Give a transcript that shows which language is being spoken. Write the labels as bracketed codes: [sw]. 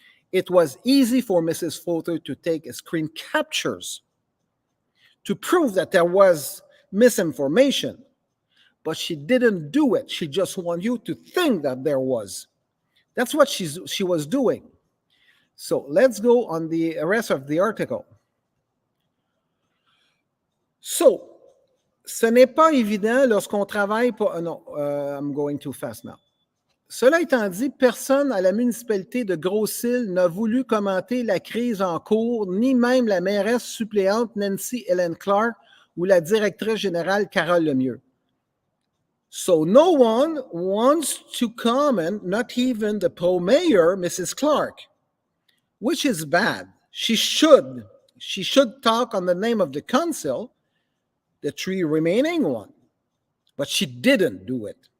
[en] It was easy for Mrs. Fauteux to take a screen captures to prove that there was misinformation, but she didn't do it. She just wanted you to think that there was. That's what she was doing. So let's go on the rest of the article. [fr] So, ce n'est pas évident lorsqu'on travaille pour... [en] non, I'm going too fast now. [fr] Cela étant dit, personne à la municipalité de Grosse Île n'a voulu commenter la crise en cours, ni même la mairesse suppléante Nancy Helen Clark ou la directrice générale Carole Lemieux. [en] So no one wants to comment, not even the pro-mayor, Mrs. Clark, which is bad. She should talk on the name of the council, the three remaining one, but she didn't do it.